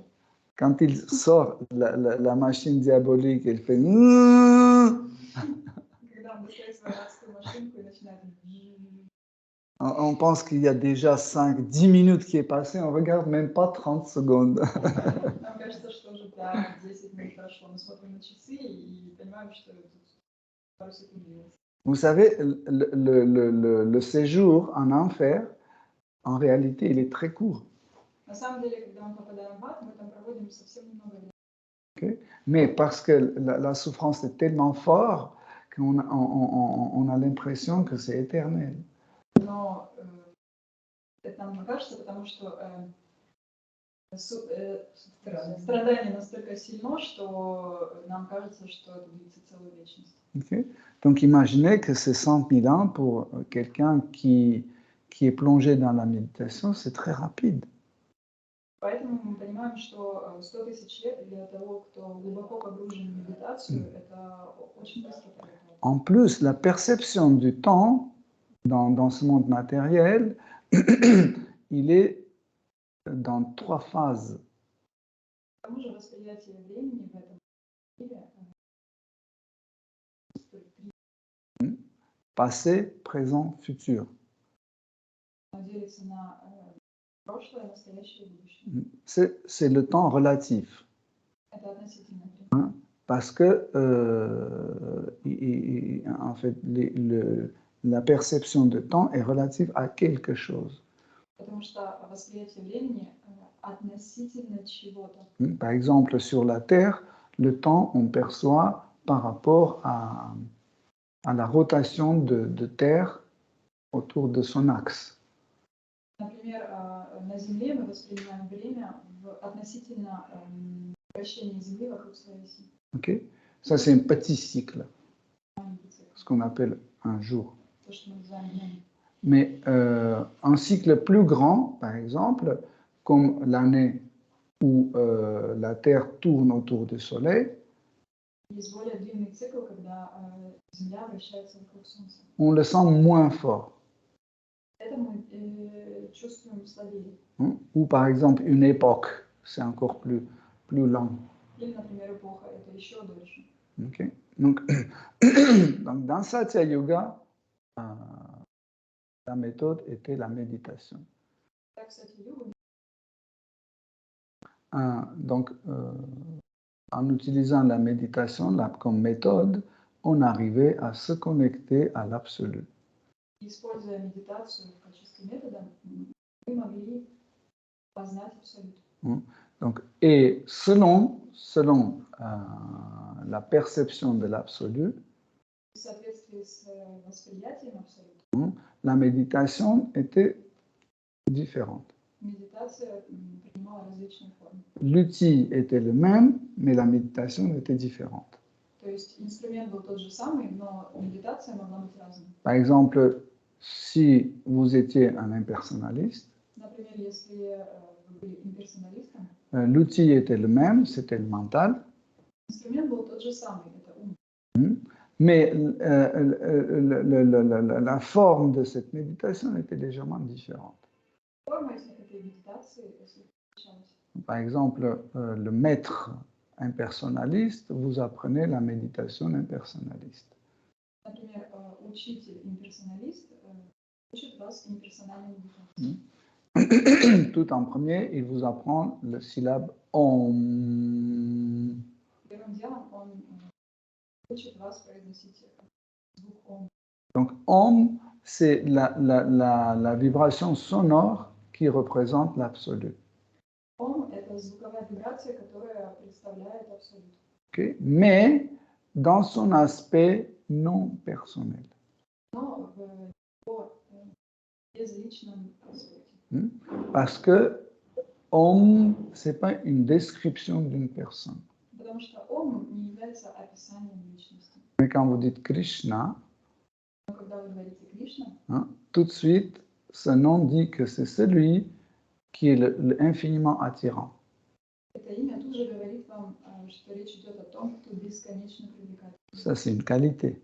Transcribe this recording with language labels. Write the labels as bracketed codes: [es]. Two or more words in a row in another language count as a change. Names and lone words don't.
[fr] quand il sort la machine diabolique, il fait [ru] когда он достает свою адскую машинку и начинает [fr] On pense qu'il y a déjà 5-10 minutes qui est passé, on regarde même pas 30 secondes. [ru] Нам кажется, что уже да, 10 минут прошло. Мы смотрим на часы и понимаем, что тут пару секунд длилось. [fr] Vous savez, le séjour en enfer, en réalité, il est très court. [ru] На самом деле, когда мы попадаем в ад, мы там проводим совсем немного времени. [fr] Okay? Mais parce que la souffrance est tellement forte qu'on on a l'impression que c'est éternel. [ru] Но это нам кажется, потому что страдание настолько сильно, что нам кажется, что это длится целую вечность. Okay? [fr] Donc imaginez que c'est 100 000 ans pour quelqu'un qui est plongé dans la méditation, c'est très rapide. [ru] Поэтому мы понимаем, что 100 000 лет для того, кто глубоко погружен в медитацию, это очень быстро происходит. [fr] En plus, la perception du temps dans ce monde matériel, il est dans 3 phases. [ru] К тому же восприятие времени в этом мире [fr] Passé, présent, futur. [ru] делится на прошлое, настоящее и будущее. [fr] C'est le temps relatif. [ru] Это относительно времени. [fr] Parce que, en fait, la perception de temps est relative à quelque chose. [ru] Потому что восприятие времени относительно чего-то. [fr] Par exemple, sur la Terre, le temps, on perçoit par rapport à la rotation de Terre autour de son axe. [ru] Например, на Земле мы воспринимаем время относительно вращения Земли вокруг своей оси. [fr] Okay? Ça, c'est un petit cycle, ce qu'on appelle un jour. [ru] То, что мы называем днем. [fr] Mais un cycle plus grand, par exemple, comme l'année où la Terre tourne autour du Soleil, [ru] Есть более длинный цикл, когда Земля вращается вокруг Солнца. [fr] on le sent moins fort. [ru] Это мы чувствуем слабее. [fr] Ou par exemple, une époque, c'est encore plus lent. [ru] Или, например, эпоха, это еще дольше. [fr] Okay? Donc, dans Satya Yoga, la méthode était la méditation. [ru] Так, кстати, йога. [fr] Donc, en utilisant la méditation comme méthode, on arrivait à se connecter à l'absolu. [ru] Используя медитацию в качестве метода, мы могли познать абсолют. [fr] Donc, et selon la perception de l'absolu, [ru] В соответствии с восприятием абсолюта, [fr] la méditation était différente. [ru] медитация принимала различные формы. [fr] L'outil était le même, mais la méditation était différente. [ru] То есть инструмент был тот же самый, но медитация могла быть разной. [fr] Par exemple, si vous étiez un impersonnaliste, [ru] Например, если вы были имперсоналистом, [fr] l'outil était le même, c'était le mental, [ru] инструмент был тот же самый, это ум. [fr] mais la forme de cette méditation était légèrement différente. [ru] Форма этой медитации отличалась. [fr] Par exemple, le maître impersonnaliste, vous apprenez la méditation impersonnaliste. [ru] Например, учитель имперсоналист учит вас имперсональной медитации. [fr] Tout en premier, il vous apprend le syllabe Om. [ru] Первым делом он учит вас произносить звук Ом. [fr] Donc, Om, c'est la vibration sonore qui représente l'absolu. [ru] Ом – это звуковая вибрация, которая представляет абсолют. [fr] Okay? Mais dans son aspect non personnel. [ru] Но в его безличном аспекте. [fr] Parce que Om, ce n'est pas une description d'une personne. [ru] Потому что Ом не является описанием личности. [fr] Mais quand vous dites Krishna, [ru] Но когда вы говорите Кришна, [fr] tout de suite, ce nom dit que c'est celui qui est l'infiniment attirant. [ru] это имя тут же говорит вам, что речь идет о том, кто бесконечно привлекательный. [fr] Ça, c'est une qualité.